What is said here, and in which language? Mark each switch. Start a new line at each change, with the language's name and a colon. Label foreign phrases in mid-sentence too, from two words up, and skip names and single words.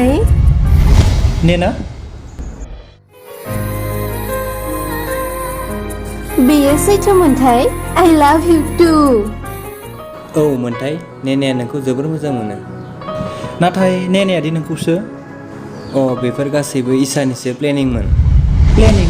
Bodo: नेना बेयो सैथो मोनथाय
English: I love you too
Bodo: औ मोनथाय नेनाया नोंखौ जोबोर मोजां मोनो नाथाय नेनायादि नोंखौसो बेफोर गासैबो ईसानिसो प्लेनिंमोन। प्लेनिं?